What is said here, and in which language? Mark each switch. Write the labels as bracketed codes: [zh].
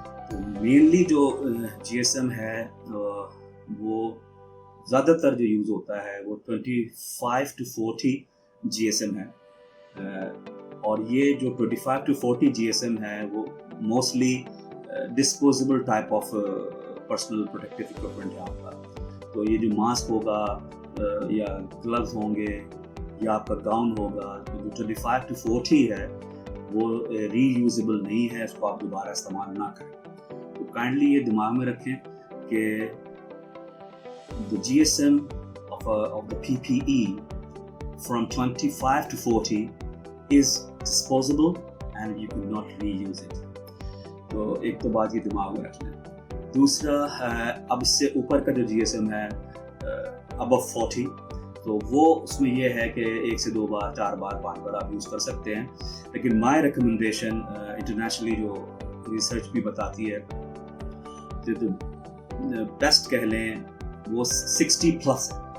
[hi] तो मेनली जो GSM है वो ज़्यादातर जो यूज़ होता है वो 25 to 40 GSM है, और ये जो 25 to 40 GSM है वो mostly disposable type of personal protective equipment है आपका। तो ये जो मास्क होगा या ग्लव्स होंगे या आपका गाउन होगा, तो जो 25 to 40 है वो रीयूजेबल नहीं है, इसको आप दोबारा इस्तेमाल ना करें। तो काइंडली ये दिमाग में रखें कि [en] the GSM of the PPE from 25 to 40 is disposable and you cannot reuse it. [hi] तो एक तो बात ये दिमाग में रख लें। दूसरा अब इससे ऊपर का जो GSM है above 40, तो वो उसमें ये है कि 1 से 2 बार 4 बार 5 बार आप यूज़ कर सकते हैं, लेकिन [en] my recommendation [hi] इंटरनेशनली जो रिसर्च भी बताती है तो बेस्ट कह लें वो 60 प्लस है।